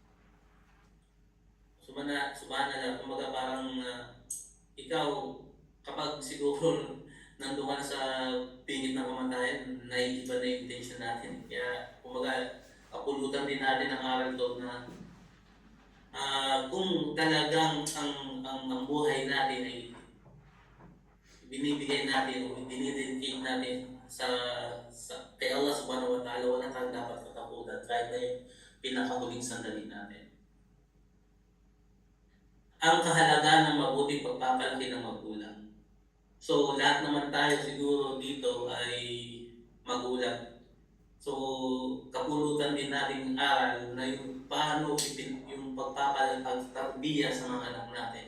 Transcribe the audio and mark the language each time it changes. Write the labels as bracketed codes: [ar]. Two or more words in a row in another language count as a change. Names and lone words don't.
[tl] Subhanallah, kumbaga parang ikaw, kapag siguro nandun ka na sa pingit ng kamatayan, naiiba na yung intention natin. Kaya, kumbaga, kapulutan din natin ang aral doon na kung talagang ang buhay natin ay binibigay natin o dinidedicate natin kay Allah [ar] سبحانه وتعالى, [tl] wala kang dapat katakutan kahit na yung pinakahuling sandali natin. Ang kahalagahan ng mabuting pagpapalaki ng magulang. So, lahat naman tayo siguro dito ay magulang. So, kapulutan din natin aral na yung paano yung pagpapatarbiya sa mga anak natin.